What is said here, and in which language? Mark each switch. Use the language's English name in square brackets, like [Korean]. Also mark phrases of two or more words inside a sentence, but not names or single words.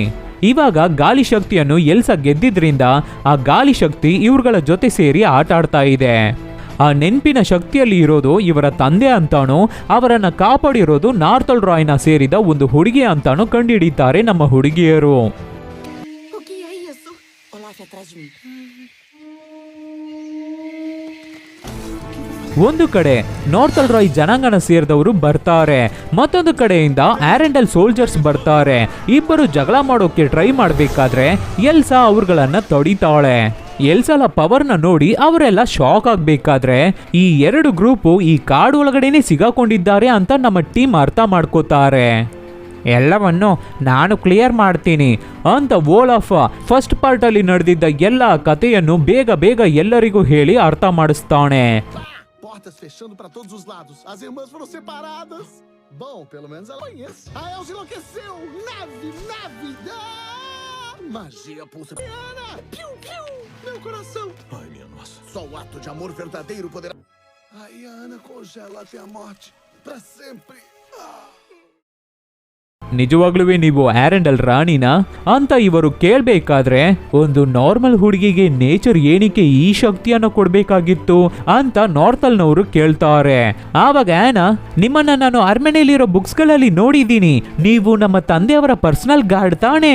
[Kannada] ಇವಾಗ ಗಾಳಿ ಶಕ್ತಿಯನ್ನು ಎಲ್ಸಾ ಗೆದ್ದಿದ್ರಿಂದ ಆ ಗಾಳಿ ಶಕ್ತಿ ಇವ್ರುಗಳ ಜೊತೆ ಸೇರಿ ಆಟ ಆಡ್ತಾ ಇದೆ. ಆ ನೆನಪಿನ ಶಕ್ತಿಯಲ್ಲಿ ಇರೋದು ಇವರ ತಂದೆ ಅಂತಾನೋ ಅವರನ್ನ ಕಾಪಾಡಿರೋದು ನಾರ್ತಲ್ ರಾಯ್ನ ಸೇರಿದ ಒಂದು ಹುಡುಗಿ ಅಂತಾನೋ ಕಂಡುಹಿಡಿತಾರೆ ನಮ್ಮ ಹುಡುಗಿಯರು. [Portuguese] O que é isso? Olaf atrás de mim. [Kannada] ಒಂದು ಕಡೆ ನಾರ್ತಲ್ ರಾಯ್ ಜನಾಂಗನ ಸೇರಿದವರು ಬರ್ತಾರೆ, ಮತ್ತೊಂದು ಕಡೆಯಿಂದ ಆರೆಂಡಲ್ ಸೋಲ್ಜರ್ಸ್ ಬರ್ತಾರೆ. ಇಬ್ಬರು ಜಗಳ ಮಾಡೋಕೆ ಟ್ರೈ ಮಾಡಬೇಕಾದ್ರೆ ಎಲ್ಸಾ ಅವ್ರುಗಳನ್ನ ತಡಿತಾಳೆ. ಎಲ್ಸಾಲ ಪವರ್ನ ನೋಡಿ ಅವರೆಲ್ಲ ಶಾಕ್ ಆಗ್ಬೇಕಾದ್ರೆ ಈ ಎರಡು ಗ್ರೂಪು ಈ ಕಾಡು ಒಳಗಡೆನೆ ಸಿಗಾಕೊಂಡಿದ್ದಾರೆ ಅಂತ ನಮ್ಮ ಟೀಮ್ ಅರ್ಥ ಮಾಡ್ಕೋತಾರೆ. ಎಲ್ಲವನ್ನು ನಾನು ಕ್ಲಿಯರ್ ಮಾಡ್ತೀನಿ ಅಂತ ಓಲಫ್ ಫಸ್ಟ್ ಪಾರ್ಟಲ್ಲಿ ನಡೆದಿದ್ದ ಎಲ್ಲ ಕಥೆಯನ್ನು ಬೇಗ ಬೇಗ ಎಲ್ಲರಿಗೂ ಹೇಳಿ ಅರ್ಥ ಮಾಡಿಸ್ತಾನೆ. [Portuguese] Portas fechando pra todos os lados. As irmãs foram separadas. Bom, pelo menos ela conhece. A Elsa enlouqueceu. Neve, neve. Ah! Magia pulsa. Ana, piu, piu. Meu coração. Ai, minha nossa. Só o ato de amor verdadeiro poderá... Ai, a Ana congela até a morte. Pra sempre. Ah! [Kannada] ನಿಜವಾಗ್ಲೂ ನೀವು ಆರೆಂಡಲ್ ರಾಣಿನ ಅಂತ ಇವರು ಕೇಳಬೇಕಾದ್ರೆ ಒಂದು ನಾರ್ಮಲ್ ಹುಡುಗಿಗೆ ನೇಚರ್ ಏನಕ್ಕೆ ಈ ಶಕ್ತಿಯನ್ನು ಕೊಡಬೇಕಾಗಿತ್ತು ಅಂತ ನಾರ್ತಲ್ನವರು ಕೇಳ್ತಾರೆ. ಆವಾಗ ಆನಾ, ನಿಮ್ಮನ್ನ ನಾನು ಅರಮನೆಯಲ್ಲಿರೋ ಬುಕ್ಸ್ಗಳಲ್ಲಿ ನೋಡಿದ್ದೀನಿ, ನೀವು ನಮ್ಮ ತಂದೆಯವರ [English] personal guard [Kannada] ತಾನೇ?